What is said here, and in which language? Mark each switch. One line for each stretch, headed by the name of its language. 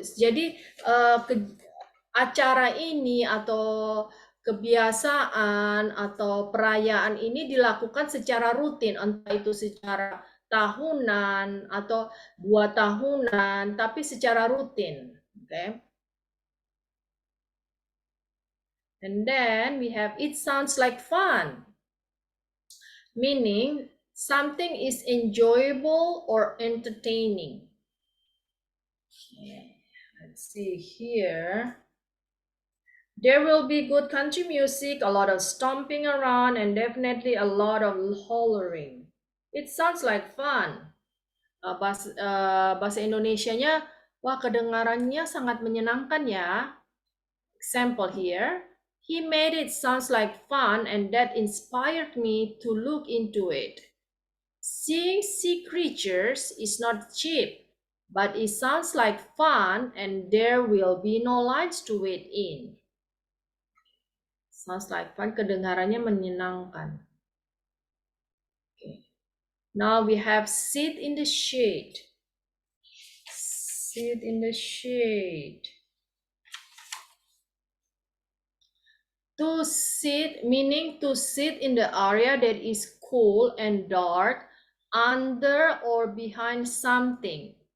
Indonesian: Jadi acara ini atau kebiasaan atau perayaan ini dilakukan secara rutin, entah itu secara tahunan atau 2 tahunan, tapi secara rutin.
English: Okay. And then we have it sounds like fun, meaning something is enjoyable or entertaining. Okay. Let's see here. There will be good country music, a lot of stomping around, and definitely a lot of hollering. It sounds like fun.
Indonesian: Bahasa Indonesianya, wah kedengarannya sangat menyenangkan ya.
English: Example here, he made it sounds like fun and that inspired me to look into it. Seeing sea creatures is not cheap, but it sounds like fun and there will be no lines to wait in. Sounds like fun,
Indonesian: kedengarannya menyenangkan.
English: Okay. Now we have sit in the shade. Sit in the shade. To sit, meaning to sit in the area that is cool and dark, under or behind something.